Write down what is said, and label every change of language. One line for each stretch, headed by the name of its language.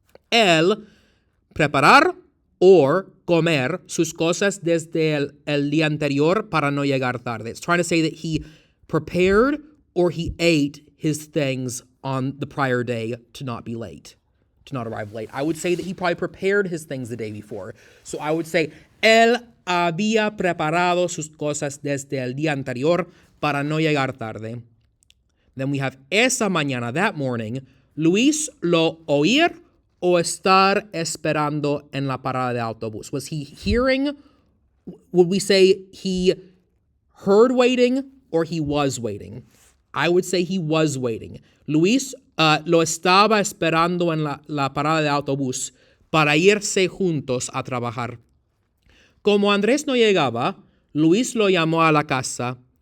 Spanish: El preparar or comer sus cosas desde el día anterior para no llegar tarde.
English: It's trying to say that he prepared or he ate his things on the prior day to not be late, to not arrive late. I would say that he probably prepared his things the day before. So I would say,
Spanish: él había preparado sus cosas desde el día anterior para no llegar tarde.
English: Then we have
Spanish: esa mañana,
English: that morning,
Spanish: Luis lo oír o estar esperando en la parada de autobús.
English: Was he hearing? Would we say he heard waiting or he was waiting? I would say he was waiting.
Spanish: Luis lo estaba esperando en la parada de autobús para irse juntos a trabajar. Como Andrés no llegaba, Luis lo llamó a la casa.